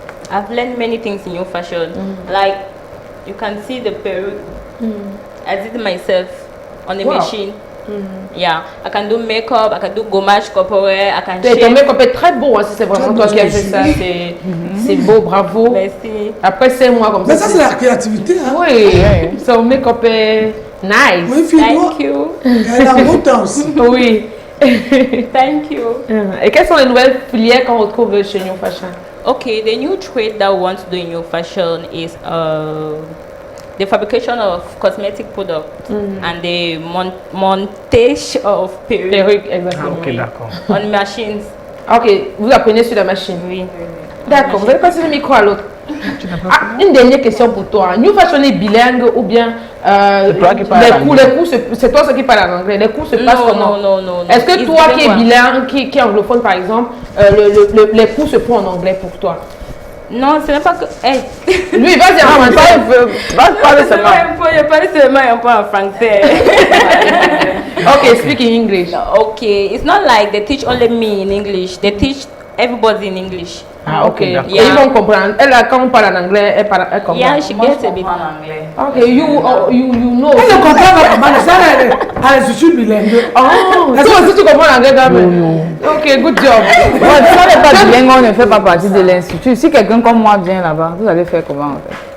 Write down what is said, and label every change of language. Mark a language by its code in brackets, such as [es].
[en] I've learned many things in New Fashion. Like, you can see the perruque. I did it myself on the machine. Yeah, I can do makeup, I can do gommage corporel, I can shape. [fr] Ton make-up est très beau, hein, si c'est vraiment toi qui as fait ça. C'est beau, bravo. Merci. Après 5 mois comme ça. Mais ça, c'est la créativité. Hein? Oui, son make-up est nice. Oui, [en] thank you. [fr] Elle a beau temps aussi. Oui. [en] Thank you. [fr] Et quelles sont les nouvelles filières qu'on retrouve chez New Fashion? [en] Okay, the new trade that we want to do in New Fashion is the fabrication of cosmetic products and the montage of [fr] perruques. Exactement. Ok, d'accord. [en] On machines. [fr] Ok, vous apprenez sur la machine. Oui. D'accord, vous allez passer le micro à l'autre. Une dernière question pour toi. New Fashion est bilingue ou bien c'est toi qui parles c'est toi qui parles en anglais. Les cours se passent comment? Non. Est-ce que toi qui es bilingue, qui est anglophone par exemple, les cours se font en anglais pour toi? Non, ce n'est pas que... Hey. Lui, vas-y en français. Va parler seulement. Je parle seulement un peu en français. [en] Okay, speak in English. Okay, it's not like they teach only me in English. They teach everybody in English. [fr] Ah, ok. [en] Yeah. [fr] Et ils vont comprendre. Elle, quand on parle en anglais, elle comprend. [en] Yeah, she gets a bit [fr] en anglais. [en] Ok, you know. [fr] Elle ne comprend pas comment ça à l'institut bilingue. Oh, toi aussi tu comprends l'anglais quand même. [en] Ok, good job. [fr] Si on n'est pas bilingue, on ne fait pas partie de l'institut. Si quelqu'un comme moi vient là-bas, vous allez faire comment en fait?